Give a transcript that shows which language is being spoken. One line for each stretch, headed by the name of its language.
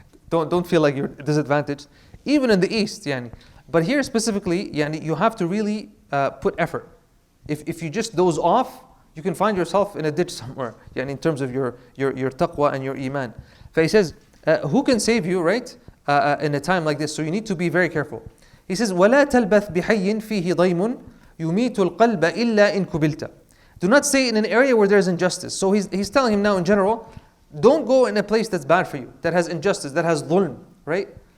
English: Don't feel like you're disadvantaged. Even in the East, But here specifically, you have to really put effort. If you just doze off, you can find yourself in a ditch somewhere, in terms of your taqwa and your iman. So he says, who can save you, right, in a time like this? So you need to be very careful. He says,
Arabic: وَلَا تَلْبَثْ بِحَيٍّ فِيهِ ضَيْمٌ يُمِيتُ الْقَلْبَ إِلَّا إِن كُبِلْتَ.
English: Do not stay in an area where there's injustice. So he's telling him now in general, don't go in a place that's bad for you, that has injustice, that has dhulm, right?